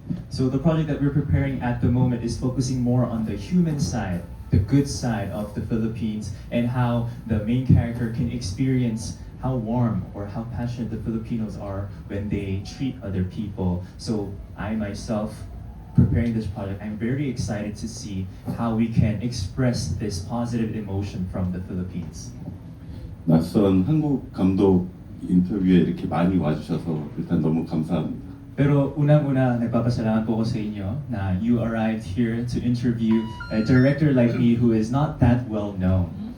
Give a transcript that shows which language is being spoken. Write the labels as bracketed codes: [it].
[en] So the project that we're preparing at the moment is focusing more on the human side, the good side of the Philippines, and how the main character can experience how warm or how passionate the Filipinos are when they treat other people. So I myself preparing this project, I'm very excited to see how we can express this positive emotion from the Philippines. [ko] 낯선 한국 감독 인터뷰에 이렇게 많이 와주셔서 일단 너무 감사합니다. [tl] Pero unang-una, nagpapasalamat po ako sa inyo na [en] you arrived here to interview a director like me who is not that well known.